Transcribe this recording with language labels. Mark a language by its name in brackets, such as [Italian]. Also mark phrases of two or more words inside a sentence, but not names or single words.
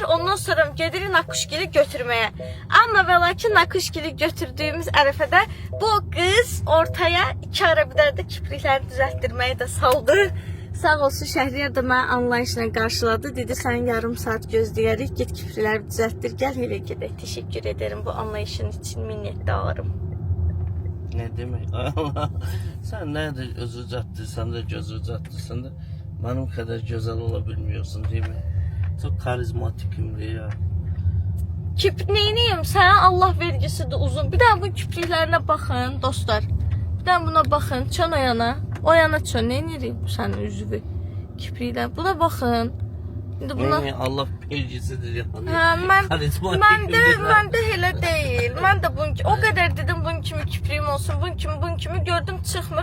[Azerbaijani] Ondan sonra gedirik Nakuşgili götürməyə. Amma və lakin Nakuşgili götürdüyümüz ərəfədə bu qız ortaya iki ara bir də kiprikləri düzəltdirməyi də saldı. Sağ olsun, Şəhriyar da mənə anlayışla qarşıladı. Dedi, sən yarım saat gözləyərik, get kiprikləri düzəltdir, gəl evə gedək. [Turkish] Teşekkür ederim bu anlayışın için, minnətdarım. Ne demek? Allah, sen nerede özü uzattıysan da gözü uzattıysan da benim kadar güzel olabilmiyorsun değil mi? Çok karizmatikimdir ya. Neyiniyim? [Azerbaijani] Sənə Allah vergisi de uzun. Bir daha bu kipriklərine baxın dostlar. Bir daha buna baxın. Çön o yana çön. Neyiniyim bu sənin üzvü? Kipriklər. Buna baxın. İndi buna... Allah vergisidir ya. Mən də elə deyil. Mən də o qədər dedim bunun kimi kipriyim olsun. Bunun kimi gördüm çıxmır.